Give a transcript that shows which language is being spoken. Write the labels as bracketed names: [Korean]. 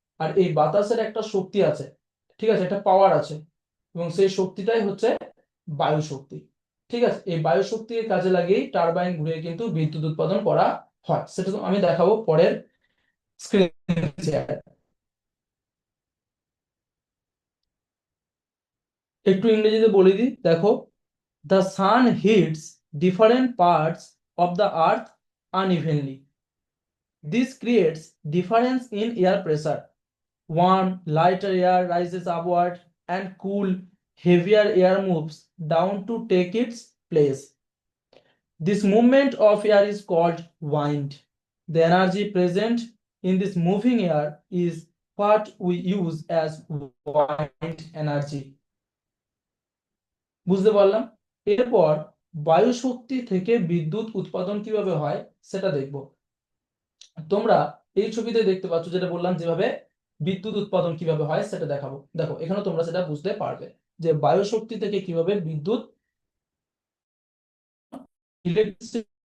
[Bangla] আর এই বাতাসের একটা শক্তি আছে, ঠিক আছে, একটা পাওয়ার আছে, এবং সেই শক্তিটাই হচ্ছে বায়ু শক্তি। ঠিক আছে, এই বায়ু শক্তিকে কাজে লাগিয়েই টারবাইন ঘুরিয়ে কিন্তু বিদ্যুৎ উৎপাদন করা হয়, সেটা তো আমি দেখাবো পরের স্ক্রিন। একটু ইংরেজিতে বলে দিই, দেখো, [English] the sun hits different parts of the earth unevenly. This creates difference in air pressure. Warm, lighter air rises upward and cool, heavier air moves down to take its place. This movement of air is called wind. The energy present in this moving air is what we use as wind energy. [Bangla] বুঝতে পারলাম। এরপর বায়ু শক্তি থেকে বিদ্যুৎ উৎপাদন কিভাবে হয় সেটা দেখব। তোমরা এই ছবিতে দেখতে পাচ্ছ, যেটা বললাম যেভাবে বিদ্যুৎ উৎপাদন কিভাবে হয় সেটা দেখাবো। দেখো এখানে তোমরা সেটা বুঝতে পারবে যে বায়ু শক্তি থেকে কিভাবে বিদ্যুৎ, ইলেকট্রিসিটি।